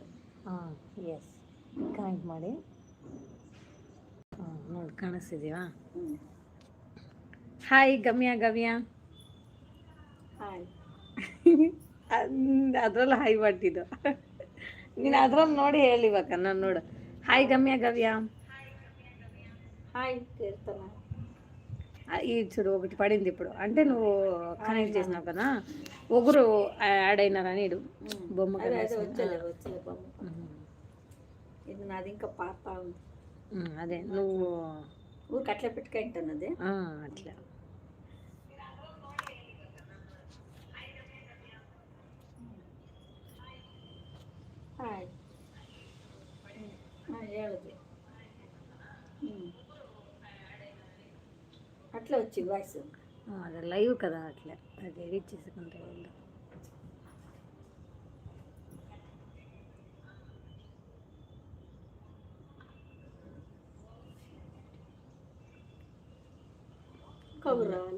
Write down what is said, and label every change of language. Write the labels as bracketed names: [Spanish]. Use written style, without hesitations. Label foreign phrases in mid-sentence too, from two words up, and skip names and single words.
[Kannada] ಹಾಂ [English] yes connect [Kannada] ಮಾಡಿ ಹಾಂ ನೋಡಿ ಕಾಣಿಸ್ತಿದೀವಾ ಹಾಯ್ ಗಮ್ಯ ಹಾಯ್ ಅದ್ರಲ್ಲಿ ಹಾಯ್ ಮಾಡ್ತಿದ್ದು ನೀನು ಅದ್ರಲ್ಲಿ ನೋಡಿ ಹೇಳಿವಾಗ ನಾನು ನೋಡು ಹಾಯ్ గవ్య [Telugu] హాయ్ కీర్తన ఈ చూడు ఒకటి పడింది ఇప్పుడు అంటే నువ్వు కనెక్ట్ చేసినావు కదా ఒకరు యాడ్ అయినారని ఇడు బొమ్మ వచ్చలే బొమ్మ ఇది నాది ఇంకా పాత ఉంది అదే నువ్వు ఊరికి అట్లా పెట్టుకుంటాను అదే అట్లా [Kannada] ಹಾಯ್ ಹೇಳಿದೆ [Telugu] అట్లా వచ్చింది వాయిస్ అదే లైవ్ కదా అట్లా అది ఎడిట్ చేసుకుంటే వాళ్ళు కబురు రావాలా